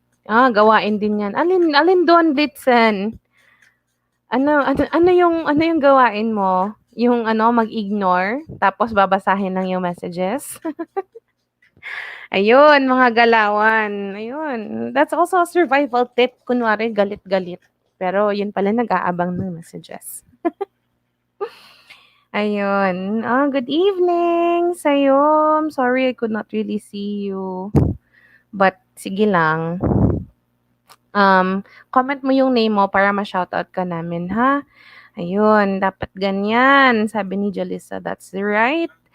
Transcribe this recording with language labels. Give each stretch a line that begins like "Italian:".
Filipino: Gawain din yan. Alin doon, Blitzen? Ano yung gawain mo? Yung mag-ignore, tapos babasahin lang yung messages? Ayun, mga galawan. Ayun.
English: That's also a survival tip.
Filipino: Kunwari, galit-galit. Pero yun pala, nag-aabang ng messages. Ayun.
English: Good evening
Filipino: sa'yo.
English: Sorry I could not really see you. But
Filipino: sige lang. Comment mo yung name mo para ma-shoutout ka namin, ha? Ayun, dapat ganyan. Sabi ni Jalissa,
English: that's right.